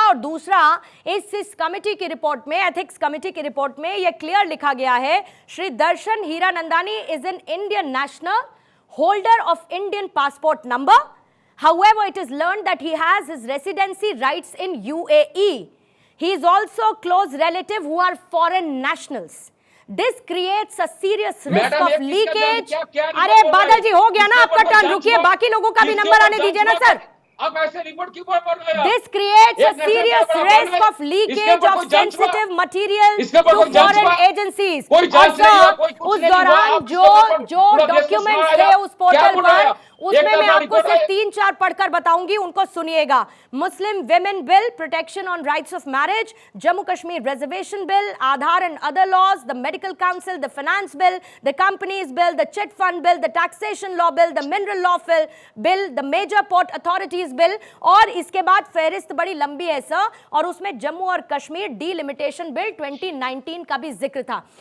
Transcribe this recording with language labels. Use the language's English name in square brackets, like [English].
[Hindi] और दूसरा, इस कमेटी की रिपोर्ट में, एथिक्स कमेटी की रिपोर्ट में यह क्लियर लिखा गया है, [English] Shri Darshan Hiranandani is an Indian national, holder of Indian passport number, however it is learned that he has his residency rights in UAE. He is also close relative who are foreign nationals. This creates a serious risk of leakage. [Hindi] अरे बादल जी, हो गया ना आपका turn, रुकिए, बाकी लोगों का भी नंबर आने दीजिए ना सर। आप ऐसे रिपोर्ट क्यों पढ़ रहे हैं? [English] This creates a serious risk of leakage of sensitive material to foreign agencies. [Hindi] और सर, उस दौरान जो डॉक्यूमेंट्स थे उस पोर्टल पर, उसमें मैं आपको सिर्फ 3-4 पढ़कर बताऊंगी, उनको सुनिएगा। Muslim women bill, protection on rights of marriage, Jammu Kashmir reservation bill, Aadhaar and other laws, the medical council, the finance bill, the companies bill, the chit fund bill, the taxation law bill, the mineral law bill, the major port authorities bill, और इसके बाद फेहरिस्त बड़ी लंबी है sir, और उसमें जम्मू और Kashmir delimitation bill 2019 का भी जिक्र था।